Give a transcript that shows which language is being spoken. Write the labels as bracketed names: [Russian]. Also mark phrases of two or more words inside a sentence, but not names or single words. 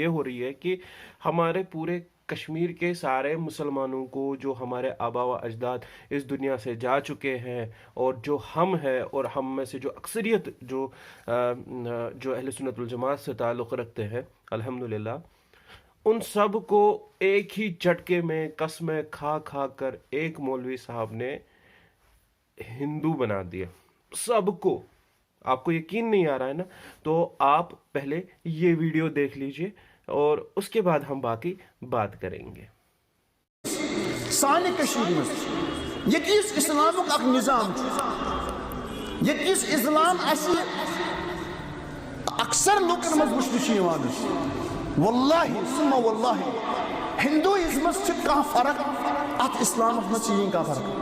[Urdu] ہو رہی ہے کہ ہمارے پورے کشمیر کے سارے مسلمانوں کو، جو ہمارے آبا و اجداد اس دنیا سے جا چکے ہیں، اور جو ہم ہیں اور ہم میں سے جو اکثریت جو اہل سنت والجماعت سے تعلق رکھتے ہیں الحمدللہ، ان سب کو ایک ہی جھٹکے میں قسمیں کھا کھا کر ایک مولوی صاحب نے ہندو بنا دیا سب کو. آپ کو یقین نہیں آ رہا ہے نا؟ تو آپ پہلے یہ ویڈیو دیکھ لیجئے اور اس کے بعد ہم باقی بات کریں گے. [Kashmiri] سانہِ کٔشیٖرِ منٛز ییٚتہِ یُس اِسلامُک اکھ نِظام چھُ، ییٚتہِ یُس اِسلام اَسہِ اکثر لُکن منٛز وٕچھنہٕ چھُ یِوان، [Arabic] واللہ ثم واللہ [Kashmiri] ہندوٗیزمس چھِ کانٛہہ فرق، اتھ اِسلامس منٛز چھِ یِہٕنٛدۍ کانٛہہ فرق.